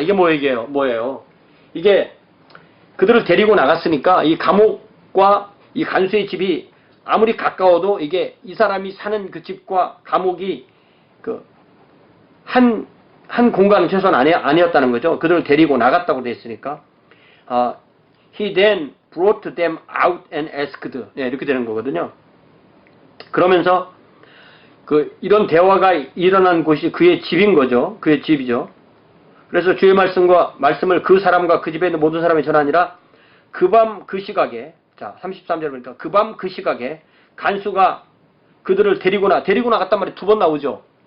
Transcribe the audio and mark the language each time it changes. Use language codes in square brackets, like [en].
[ko] 이게 뭐예요? 이게 그들을 데리고 나갔으니까 이 감옥과 이 간수의 집이 아무리 가까워도 이게 이 사람이 사는 그 집과 감옥이 그 한 공간은 최소한 아니었다는 거죠. 그들을 데리고 나갔다고 돼 있으니까. [en] He then brought them out and asked. [ko] 네, 이렇게 되는 거거든요. 그러면서 이런 대화가 일어난 곳이 그의 집인 거죠. 그의 집이죠. 그래서 주의 말씀을 그 사람과 그 집에 있는 모든 사람이 전하니라 그 밤 그 시각에, 자, 33절 보니까 그 밤 그 시각에 간수가 그들을 데리고 나갔단 말이 두 번 나오죠.